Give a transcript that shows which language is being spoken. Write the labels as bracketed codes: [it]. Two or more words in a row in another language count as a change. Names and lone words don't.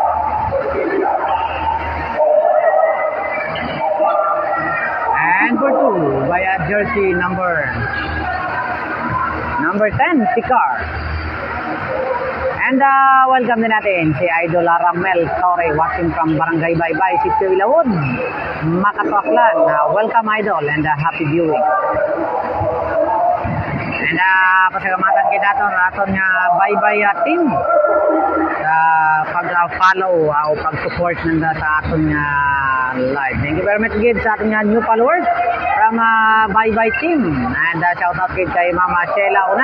[en] And 4-2 by jersey number 10, Sikar. [tl] And welcome din natin si Idol Ramel Torre watching from Barangay Baybay, Sitio Ilaud, Makatuaklan. [en] Welcome Idol and happy viewing. [hil] And pasalamatan kita aton nga Baybay team sa pag-follow o pag-support nanda sa aton nga live. [en] Thank you very much again [tl] sa ating [en] new followers from Baybay team. And shout out kay Mama Sheila una.